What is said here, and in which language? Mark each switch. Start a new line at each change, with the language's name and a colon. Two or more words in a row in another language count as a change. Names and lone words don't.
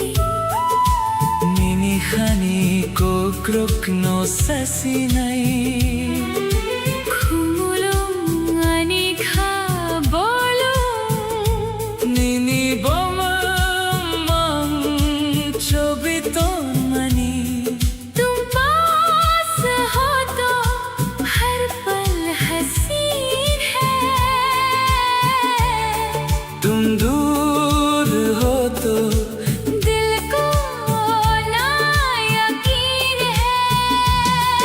Kok Borok: Nini khani ko kruk no sasinai khumulum ani kha bolum Nini boma mang chobito mani
Hindi: तुम पास हो तो हर पल हसीन है। तुम दूर हो तो दिल को ना यकीन है।